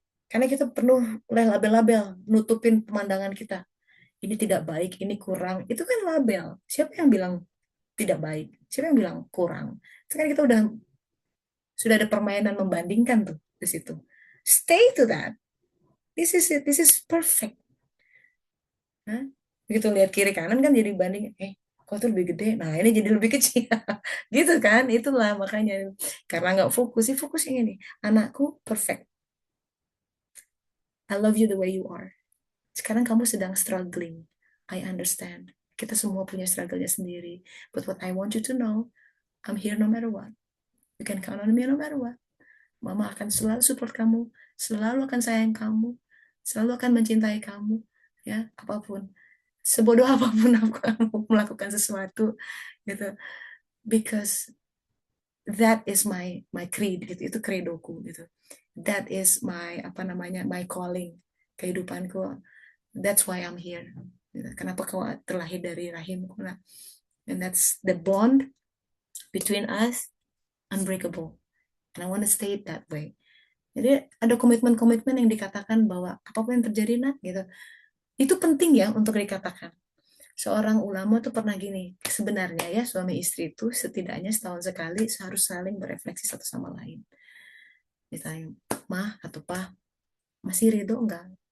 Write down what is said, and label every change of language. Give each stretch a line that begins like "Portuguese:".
Indonesian: Karena kita penuh oleh label-label, nutupin pemandangan kita. Ini tidak baik, ini kurang. Itu kan label. Siapa yang bilang tidak baik? Siapa yang bilang kurang? Itu kan kita sudah ada permainan membandingkan tuh di situ.
English: Stay to that. This is it. This is perfect.
Indonesian: Hah? Begitu lihat kiri kanan kan jadi banding. Kok tuh lebih gede? Nah ini jadi lebih kecil. Gitu kan? Itulah makanya. Karena nggak fokus, sih fokus yang ini. Anakku
English: perfect. I love you the way you are.
Indonesian: Sekarang kamu sedang struggling.
English: I understand.
Indonesian: Kita semua punya struggle-nya sendiri.
English: But what I want you to know, I'm here no matter what. You can count on me no matter what.
Indonesian: Mama akan selalu support kamu, selalu akan sayang kamu, selalu akan mencintai kamu, ya apapun. Sebodoh apapun aku melakukan sesuatu, gitu.
English: Because that is my creed,
Indonesian: gitu. Itu credoku, gitu.
English: That is my my calling,
Indonesian: kehidupanku.
English: That's why I'm here.
Indonesian: Kenapa kau terlahir dari rahimku? Nah,
English: and that's the bond between us, unbreakable. And I want to stay it that way.
Indonesian: Jadi ada komitmen-komitmen yang dikatakan bahwa apapun yang terjadi nak gitu. Itu penting ya untuk dikatakan. Seorang ulama tuh pernah gini, sebenarnya ya suami istri itu setidaknya setahun sekali harus saling berefleksi satu sama lain. Ditanya, mah atau pah, masih ridho enggak?